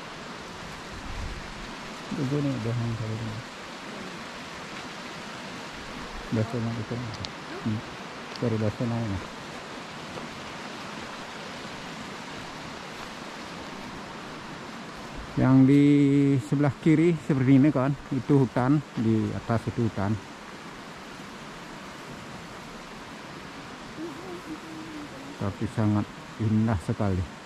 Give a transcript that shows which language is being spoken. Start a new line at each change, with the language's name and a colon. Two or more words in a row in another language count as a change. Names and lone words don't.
Indonesian: Itu nih bohong kali ini.
Filipino: Baso na ito. Pero baso na yun.
Indonesian: Yang di sebelah kiri seperti ini kan, itu hutan, di atas itu hutan. Tapi sangat indah sekali.